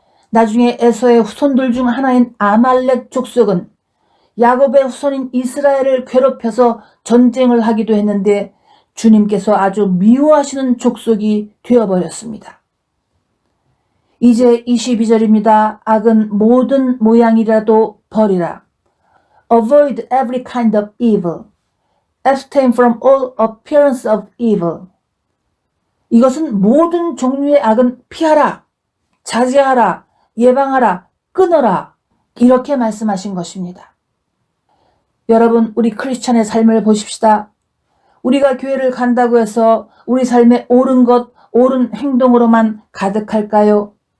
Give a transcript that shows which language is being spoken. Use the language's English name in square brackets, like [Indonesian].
[Korean] 나중에 에서의 후손들 중 하나인 아말렉 족속은 야곱의 후손인 이스라엘을 괴롭혀서 전쟁을 하기도 했는데 주님께서 아주 미워하시는 족속이 되어버렸습니다. 이제 22절입니다. 악은 모든 모양이라도 버리라. [English] Avoid every kind of evil. Abstain from all appearance of evil. [Korean] 이것은 모든 종류의 악은 피하라, 자제하라, 예방하라, 끊어라. 이렇게 말씀하신 것입니다. 여러분, 우리 크리스찬의 삶을 보십시다. 우리가 교회를 간다고 해서 우리 삶에 옳은 것, 옳은 행동으로만 가득할까요?